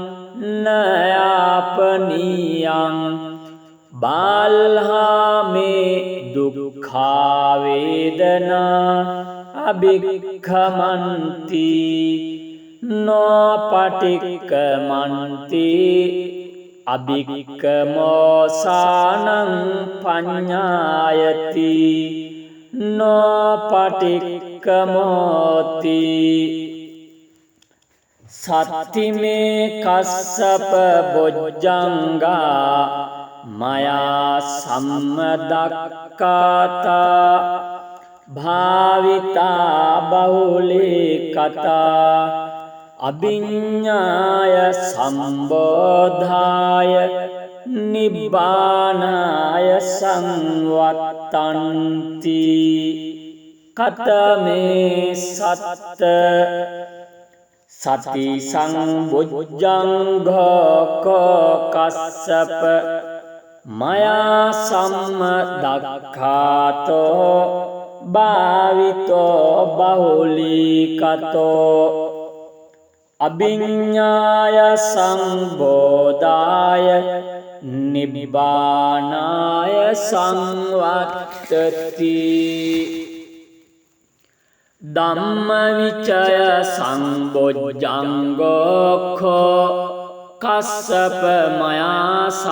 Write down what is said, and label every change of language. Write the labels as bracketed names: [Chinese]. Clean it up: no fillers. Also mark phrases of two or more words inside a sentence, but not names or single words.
[Pali] නයාපනීයං බාල්හාමේ දුක්ඛා වේදනා අභික්ඛමන්ති නොපටික්ඛමන්ති අභික්ඛමෝසානං පඤ්ඤායති නොපටික්ඛමෝති සත්තිමේ කස්සප බොජ්ජංගා මයා සම්මදක්ඛාතා භාවිතා බහුලී කතා අභිඤ්ඤාය සම්බෝධාය නිබ්බානාය සංවත්තන්ති කතමේ සත්ත සති සංබොජ්ජංඝෝ කස්සප මයා සම්මදක්ඛාතෝ භාවිතෝ බහුලීකතෝ අභිඤ්ඤාය සංබෝධාය නිබ්බානාය සංවත්තති ධම්මවිචය සංබොජ්ජංඝෝ කස්සප මයා